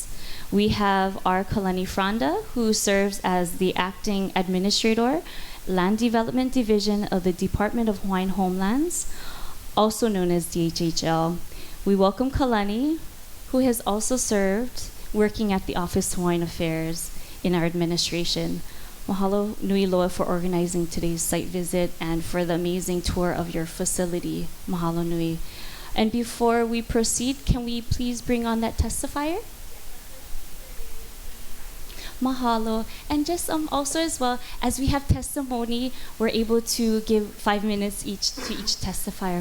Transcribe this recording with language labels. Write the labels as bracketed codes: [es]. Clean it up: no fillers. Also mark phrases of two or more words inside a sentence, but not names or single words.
[en] We have our Kalani Fronda, who serves as the acting administrator, Land Development Division of the Department of Hawaiian Homelands, also known as DHHL. We welcome Kalani, who has also served working at the Office of Hawaiian Affairs in our administration. [haw] Mahalo nui loa [en] for organizing today's site visit and for the amazing tour of your facility. [haw] Mahalo nui. [en] And before we proceed, can we please bring on that testifier? Mahalo. And just also as well, as we have testimony, we're able to give 5 minutes each to each testifier.